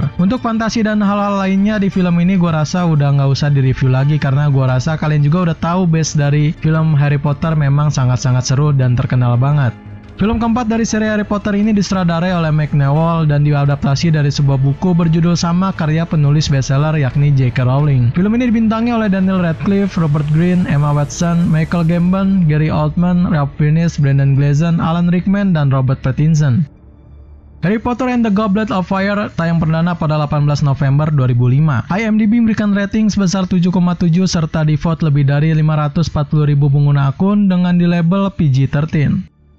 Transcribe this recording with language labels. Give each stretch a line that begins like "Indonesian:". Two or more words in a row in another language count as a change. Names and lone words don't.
Indonesian: Untuk fantasi dan hal-hal lainnya di film ini gue rasa udah gak usah direview lagi karena gue rasa kalian juga udah tahu base dari film Harry Potter memang sangat-sangat seru dan terkenal banget. Film keempat dari seri Harry Potter ini disutradarai oleh Mike Newell dan diadaptasi dari sebuah buku berjudul sama karya penulis bestseller yakni J.K. Rowling. Film ini dibintangi oleh Daniel Radcliffe, Robert Greene, Emma Watson, Michael Gambon, Gary Oldman, Ralph Fiennes, Brendan Gleeson, Alan Rickman, dan Robert Pattinson. Harry Potter and the Goblet of Fire tayang perdana pada 18 November 2005. IMDb memberikan rating sebesar 7,7 serta di-vote lebih dari 540.000 pengguna akun dengan di label PG-13.